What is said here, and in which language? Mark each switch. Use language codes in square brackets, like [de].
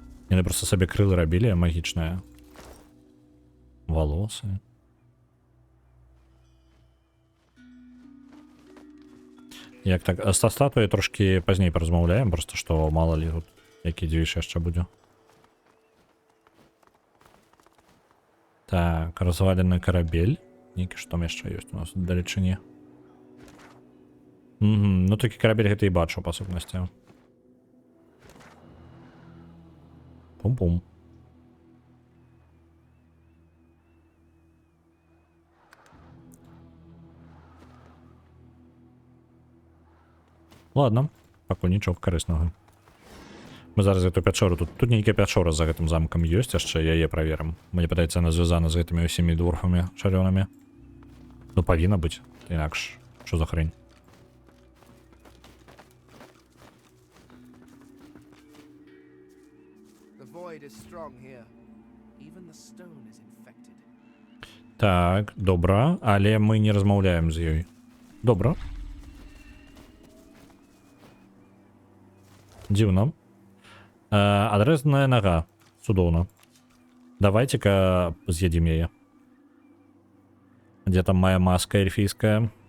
[be] Яны проста сабе крылы рабілі магічныя. Валосы. Як так, са статуяй трошки пазней паразмаўляем, просто што мала ли тут які дзвіж яшчэ будзе. Так, развалены карабель. Нейкі што там яшчэ ёсць у нас в далечыні. Ну такі карабель гэта і бачу па сутнасці. Пум-пум. Ладно, пакуль нічога карыснага. Мы зараз эту пячору, тут нейкая пячора за гэтым замкам ёсць, яшчэ яе праверым. Мне падаецца, она звязана з гэтымі ўсімі дворфамі шалёнымі. Ну, павінна быць, інакш, што за хрень? [en] The void is strong here. Even the stone is infected. [be] Так, добра, але мы не размаўляем з ёй. Добра. Дзіўна. Адрэзаная нага. Цудоўна. Давайте-ка з'едзім яе. Дзе там моя маска эльфійская?